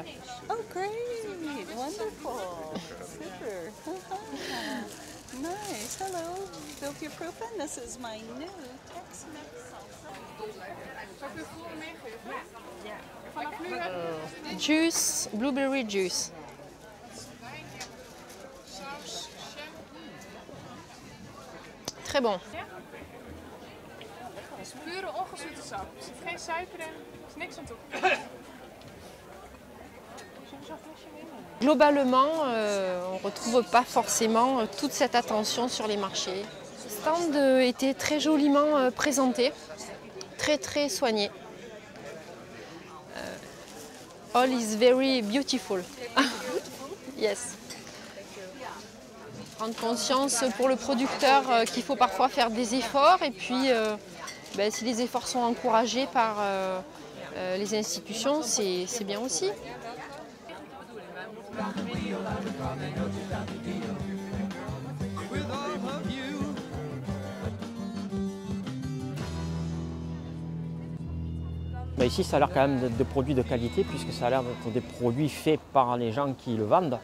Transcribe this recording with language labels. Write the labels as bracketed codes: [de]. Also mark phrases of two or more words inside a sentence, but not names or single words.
[en] Oh, great. Wonderful. Super. Nice. Hello, Wiltje-Proeven. This is my new Tex-Mex salsa. Juice, blueberry juice. [fr] Très bon. [nl] Het is pure ongezoete sap. Er zit geen suiker in, er is niks aan toe. [fr] Globalement, on ne retrouve pas forcément toute cette attention sur les marchés. Le stand était très joliment présenté, très soigné. [en] All is very beautiful. Yes. [fr] Prendre conscience pour le producteur qu'il faut parfois faire des efforts et puis si les efforts sont encouragés par les institutions, c'est bien aussi. Ici, ça a l'air quand même de produits de qualité puisque ça a l'air d'être des produits faits par les gens qui le vendent.